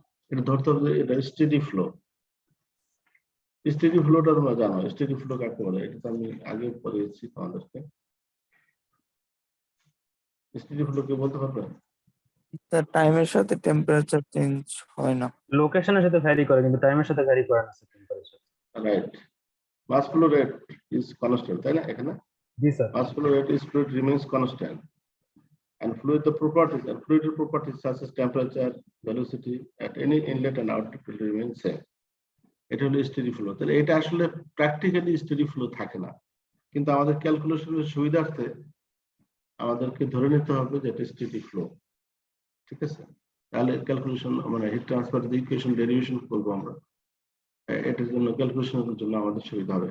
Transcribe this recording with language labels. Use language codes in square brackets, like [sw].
[bn] এটা ধরতে হবে যে এটা স্টেডি ফ্লো। স্টেডি ফ্লোটা তোমরা জানো, স্টেডি ফ্লো কাকে বলে? এটা তো আমি আগে পড়িয়েছি তোমাদেরকে। স্টেডি ফ্লো কে বলতে পারবে? তার টাইমের সাথে টেম্পারেচার চেঞ্জ হয় না, লোকেশনের সাথে ভ্যারি করে কিন্তু টাইমের সাথে ভ্যারি করে না temperature. [en] Right. Mass flow rate is constant, [bn] তাই না? এখানে জি sir. [en] mass flow rate is fluid remains constant, and fluid properties such as temperature, velocity at any inlet and outlet will remain same. [bn] এটা হলো steady flow. তাহলে এটা আসলে practically steady flow থাকে না, কিন্তু আমাদের ক্যালকুলেশনের সুবিধার্থে আমাদেরকে ধরে নিতে হবে যে এটা স্টেডি ফ্লো। ঠিক আছে? তাহলে ক্যালকুলেশন মানে হিট ট্রান্সফার ইকুয়েশন ডেরিভেশন করবো আমরা, এটার জন্য ক্যালকুলেশনের জন্য আমাদের সুবিধা হবে।